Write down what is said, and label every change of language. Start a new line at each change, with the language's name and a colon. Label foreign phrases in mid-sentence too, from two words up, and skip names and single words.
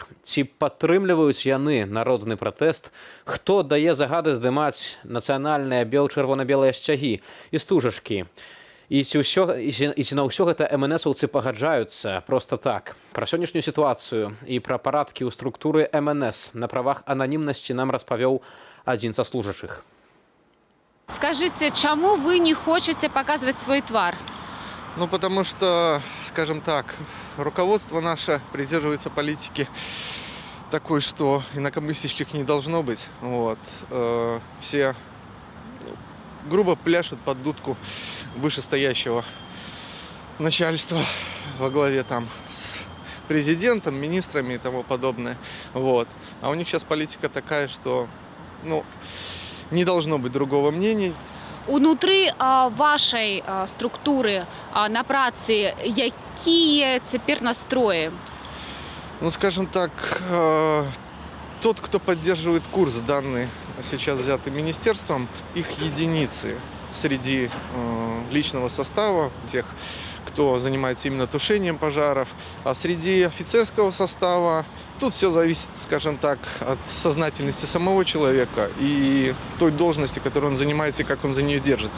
Belarusian: Ці падтрымліваюць яны народны пратэст? Хто дае загады здымаць нацыянальныя бел-чырвона-белыя сцягі і стужачкі? І ці на ўсё гэта МНСаўцы пагаджаюцца проста так? Пра сённяшнюю сітуацыю і пра парадкі ў структуры МНС на правах ананімнасці нам распавёў адзін са служачых.
Russian: Скажите, чему вы не хотите показывать свой твар? Потому что, скажем так, руководство наше придерживается политики такой, что инакомыслящих не должно быть. Все грубо пляшут под дудку вышестоящего начальства во главе с президентом, министрами и тому подобное. А у них сейчас политика такая, что не должно быть другого мнения.
Belarusian: Унутры вашей структуры на працы якія цяпер настроі?
Russian: Ну, скажем так, тот, кто поддерживает курс, данный сейчас взятый министерством, их единицы среди личного состава, тех, кто занимается именно тушением пожаров. А среди офицерского состава тут все зависит, скажем так, от сознательности самого человека и той должности, которую он занимается, и как он за нее держится.